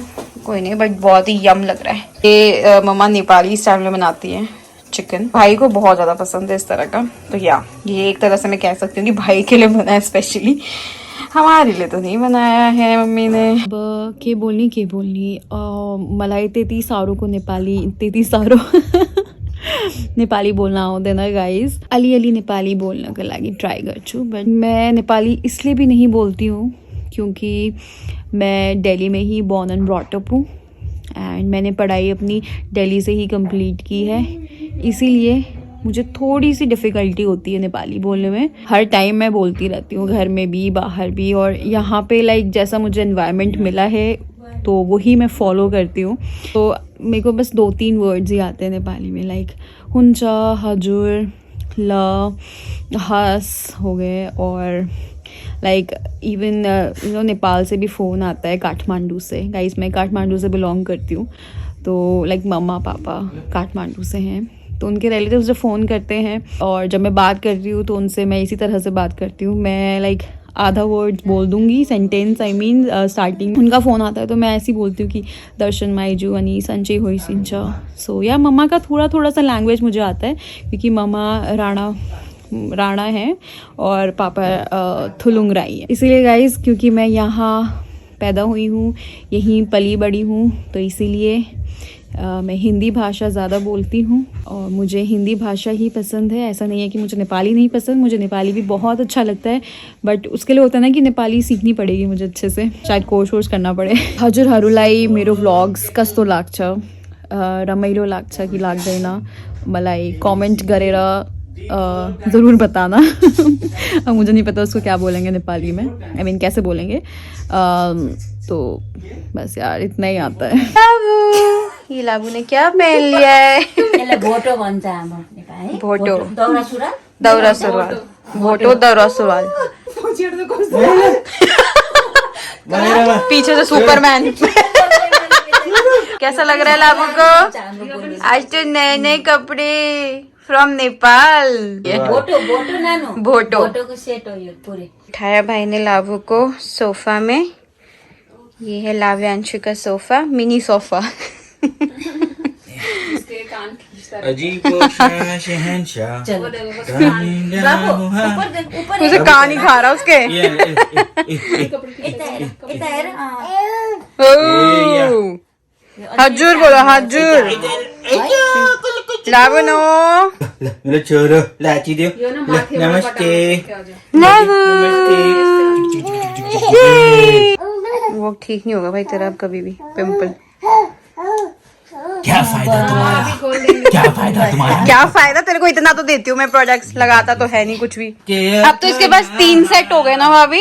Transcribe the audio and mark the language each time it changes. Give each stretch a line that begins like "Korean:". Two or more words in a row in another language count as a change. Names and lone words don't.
Hindi: कोई नहीं, बट बहुत ही यम लग रहा है। ये मम्मा नेपाली स्टाइल में बनाती है चिकन। भाई को बहुत ज्यादा पसंद है इस तरह का, तो ये एक तरह से मैं कह सकती हूँ कि भाई के लिए बना है स्पेशली, हमारे लिए तो नहीं बनाया है मम्मी ने।
Nepali: अब के बोलनी मलाई तेती सारो को नेपाली तेती सारो नेपाली बोलना आउँदैन गाइज। अलिअलि नेपाली बोल्नको लागि ट्राई गर्छु,
Hindi: बट मैं नेपाली इसलिए भी नहीं बोलती हूँ क्योंकि मैं दिल्ली में ही
English: born and brought up
Hindi: हूँ एंड मैंने पढ़ाई अपनी दिल्ली से ही कंप्लीट की है, इसीलिए मुझे थोड़ी सी डिफ़िकल्टी होती है नेपाली बोलने में। हर टाइम मैं बोलती रहती हूँ, घर में भी बाहर भी, और यहाँ पे लाइक जैसा मुझे एनवायरनमेंट मिला है तो वही मैं फॉलो करती हूँ। तो मेरे को बस 2-3 वर्ड्स ही आते हैं नेपाली में,
Nepali: लाइक हुन्छ, हजुर, ल,
Hindi: हस हो गए, और
English: like even
Hindi: नेपाल से भी फ़ोन आता है, काठमांडू से। गाइस मैं काठमांडू से बिलोंग करती हूँ, तो लाइक मम्मा पापा काठमांडू से हैं, तो उनके रिलेटिव्स जो फ़ोन करते हैं और जब मैं बात करती हूँ तो उनसे मैं इसी तरह से बात करती हूँ। मैं लाइक आधा वर्ड बोल दूँगी,
English: sentence I mean starting.
Hindi: उनका फ़ोन आता है तो मैं ऐसे ही बोलती हूँ कि दर्शन माइजू अनि संचय होई सिंच।
English: so ya
Hindi: मम्मा का थोड़ा सा लैंग्वेज मुझे आता है क्योंकि मम्मा राणा है और पापा थुलुंगराई है, इसीलिए गाइज क्योंकि मैं यहाँ पैदा हुई हूँ, यहीं पली बड़ी हूँ, तो इसीलिए मैं हिंदी भाषा ज़्यादा बोलती हूँ और मुझे हिंदी भाषा ही पसंद है। ऐसा नहीं है कि मुझे नेपाली नहीं पसंद, मुझे नेपाली भी बहुत अच्छा लगता है, बट उसके लिए होता है ना कि नेपाली सीखनी पड़ेगी मुझे अच्छे से, शायद कोर्स करना पड़े।
Nepali: हजुरहरूलाई मेरो भ्लग्स कस्तो लाग्छ, रमाइलो लाग्छ कि लाग्दैन, मलाई कमेंट गरेर
Hindi: ज़रूर बताना। अब मुझे नहीं पता उसको क्या बोलेंगे नेपाली में,
English: I mean
Hindi: कैसे बोलेंगे। तो बस यार इतना ही आता है। ये लाबू ने क्या पहन लिया है?
Nepali: भोटो भन्छ हाम्रो नेपाली। भोटो, दौरा सुरुवाल, दौरा सुरुवाल, भोटो दौरा सुरुवाल।
Hindi: पीछे से सुपरमैन। कैसा लग रहा है लाबू को? आज तो नए नए कपड़े फ्रॉम नेपाल।
Nepali: भोटो भोटो नानो भोटो भोटोको सेट हो यो पुरै। उठाया
Hindi: भाई ने लाबू को सोफा में। ये है लाव्यांशु का सोफा, मिनी सोफा। मुझे कान ही खा रहा उसके। हजुर बोलो, हजुर। लाबू नो
Nepali: मेरा छोरो लाची दे। नमस्ते।
Hindi: वो ठीक नहीं होगा भाई तेरा अब कभी भी, पिंपल। क्या फायदा तुम्हारा? क्या फायदा तुम्हारा? क्या फायदा? तेरे को इतना तो देती हूँ मैं, प्रोडक्ट्स लगाता तो है नहीं कुछ भी। अब तो इसके पास 3 सेट हो गए ना भाभी।